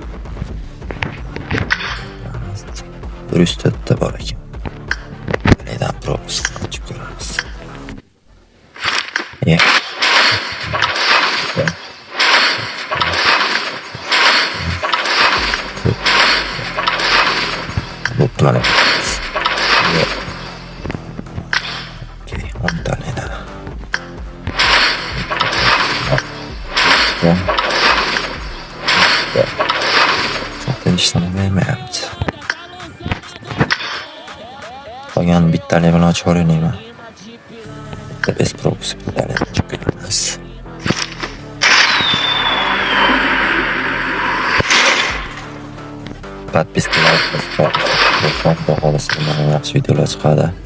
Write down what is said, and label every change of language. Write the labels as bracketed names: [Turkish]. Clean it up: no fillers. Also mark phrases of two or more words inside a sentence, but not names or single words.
[Uzbek] 104 ta bor ekan. Qaydan propus ochib ko'ramiz. Mana. Okey, 10 tane. [Turkish] Zaten işlemi vermeyapti. [Uzbek] Qolgan bittali bilan ochib o'rganayman. Bitta [Russian] без пропуск [Uzbek] bittali ochib ko'ramiz. Podpiskalar yaxshi videolar chiqadi.